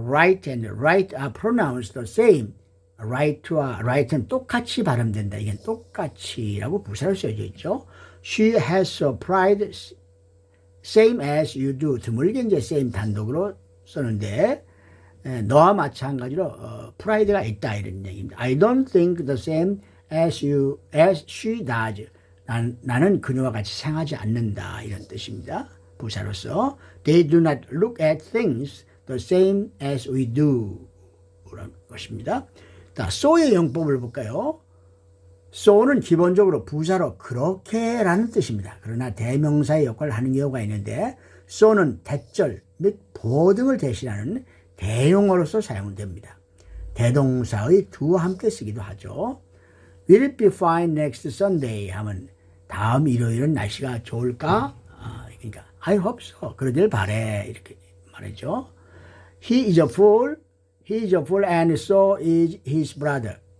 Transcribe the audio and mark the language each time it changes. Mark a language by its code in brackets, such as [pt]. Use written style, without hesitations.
[en] Right and right are pronounced the same. [ko] Right와 right은 똑같이 발음된다. 이게 똑같이라고 부사로 쓰여져 있죠. [en] She has a pride same as you do. [ko] 드물게 이제 same 단독으로 쓰는데 너와 마찬가지로 프라이드가 있다 이런 얘기입니다. [en] I don't think the same as she does. [ko] 나는 그녀와 같이 생각하지 않는다 이런 뜻입니다. 부사로서 [en] They do not look at things the same as we do [ko] 그런 것입니다. 자, so의 용법을 볼까요? so는 기본적으로 부사로 그렇게라는 뜻입니다. 그러나 대명사의 역할을 하는 경우가 있는데 so는 대절 및 보어 등을 대신하는 대용어로서 사용됩니다. 대동사의 do와 함께 쓰기도 하죠. [en] Will it be fine next Sunday? [ko] 하면 다음 일요일은 날씨가 좋을까? 그러니까 [en] I hope so. [ko] 그러길 바래. 이렇게 말이죠. [en] He is a fool and so is his brother.